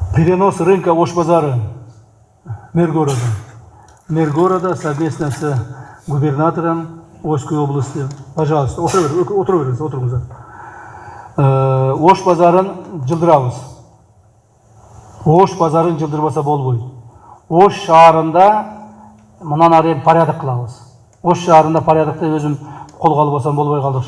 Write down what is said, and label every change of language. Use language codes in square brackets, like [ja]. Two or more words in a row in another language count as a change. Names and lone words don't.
[ru] Перенос рынка Ош базары Миргорода. Миргорода совместно с губернатором Ошской области. Пожалуйста, [ky] отырыңыздар. Ош базарын жылдырабыз. Ош базарын жылдырбаса болбойт. Ош шаарында мындан ары порядок кылабыз. Ош шаарында порядокты өзүм колго албасам болбой калдыкчы.